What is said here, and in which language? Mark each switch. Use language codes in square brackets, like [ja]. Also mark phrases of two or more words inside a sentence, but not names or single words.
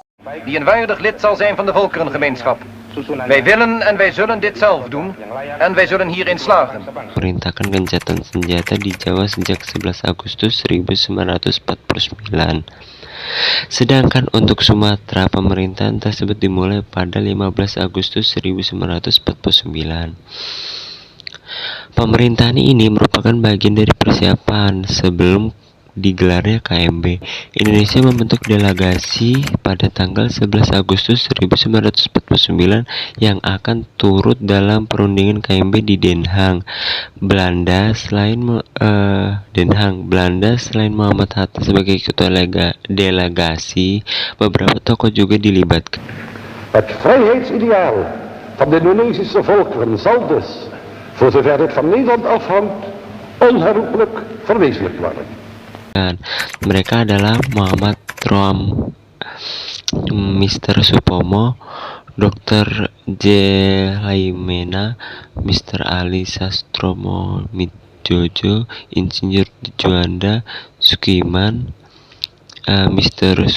[nl] die een waardig lid zal zijn van de volkerengemeenschap. Wij willen en wij zullen dit zelf doen en wij zullen hierin slagen. [id] Perintahkan gencatan senjata di Jawa sejak 11 Agustus 1949. Sedangkan untuk Sumatera, pemerintahan tersebut dimulai pada 15 Agustus 1949. Pemerintahan ini merupakan bagian dari persiapan sebelum digelarnya KMB. Indonesia membentuk delegasi pada tanggal 11 Agustus 1949 yang akan turut dalam perundingan KMB di Den Haag, Belanda. Selain Muhammad Hatta sebagai ketua delegasi, beberapa tokoh juga dilibatkan. [nl] Het vrijheidsideaal van de Indonesische volkeren zal dus, voor zover het van Nederland afhangt, onherroepelijk verwezenlijkt worden. [id] Mereka adalah Muhammad Roam, Mr. Supomo, Dr. J. Laimena, Mr. Ali Sastromo Midjojo, Insinyur Juanda Sukiman, Mr.